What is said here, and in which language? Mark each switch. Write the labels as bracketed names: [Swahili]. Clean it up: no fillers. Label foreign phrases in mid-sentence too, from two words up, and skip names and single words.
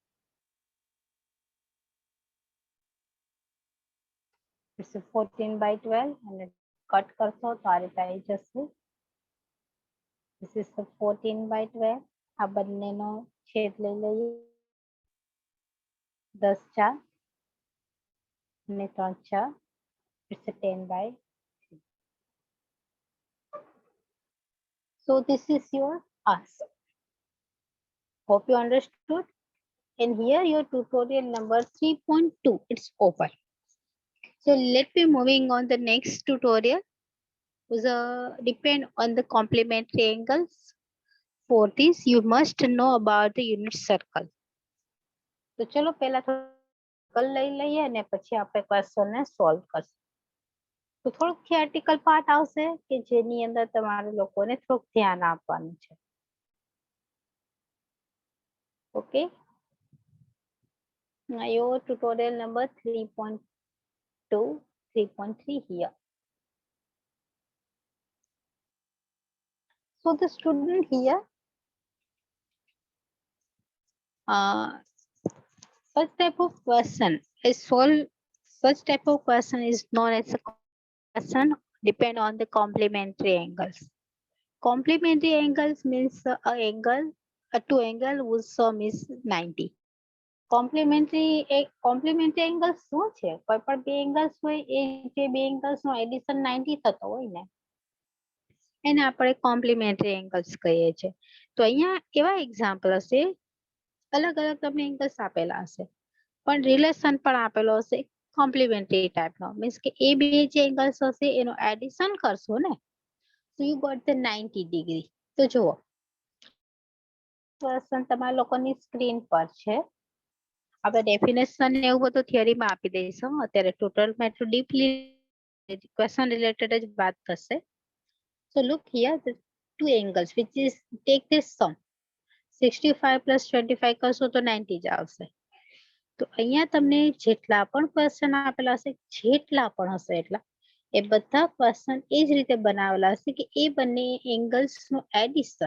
[English] It's a 14/12 and cut [Gujarati] કરશો તો આ રીતે આવી જશે. [English] This is the 14/12. [Gujarati] આ બંનેનો છેદ લઈ લઈએ. 10 4 અને 3 4. [English] It's a 10/3. So this is your answer. Hope you understood. And here your tutorial number 3.2. It's over. So let me moving on the next tutorial. Depend on the complementary angles. For this you must know about the unit circle. [Gujarati] તો ચલો પહેલા circle લઈ લઈએ અને પછી આપણે ક્વેશ્ચન ને સોલ્વ કરશું. તો થોડુંક [English] theoretical part [Gujarati] આવશે કે જેની અંદર તમારે લોકોને થોડુંક ધ્યાન આપવાનું છે. ઓકે. [English] Your tutorial number 3.2, 3.3 here. So the student here, such type of question is solved. Such type of question is known as a question depend on the complementary angles. Complementary angles means two angle whose sum is 90. Complementary angle [Gujarati] શું છે? કોઈ પણ બે angles હોય એ જે બે angles નો addition 90 થતો હોય ને એને આપણે complementary angles કહીએ છીએ. તો અહીંયા એવા example હશે, અલગ અલગ તમને angles આપેલા હશે પણ relation પણ આપેલો હશે [English] complementary type [Gujarati] નો. means કે એ બે જે angles હશે એનો addition કરશો ને [English] so you got the 90 degree. [Gujarati] તો જુઓ ક્વેશ્ચન તમારા લોકોની સ્ક્રીન પર છે. આપણે ડેફિનેશન ને એવું બધું થિયરીમાં આપી દઈશું. અત્યારે ટોટલમાં એટલું ડીપલી [English] question related [Gujarati] જ વાત થશે. [English] So look here, the two angles which is take this sum 65 plus 25 [Gujarati] કરશો તો 90 જ આવશે. તો અહીંયા તમને જેટલા પણ ક્વેશ્ચન આપેલા હશે જેટલા પણ હશે એટલા એ બધા ક્વેશ્ચન એ જ રીતે બનાવેલા હશે કે એ બંને એંગલ્સ નું એડિશન.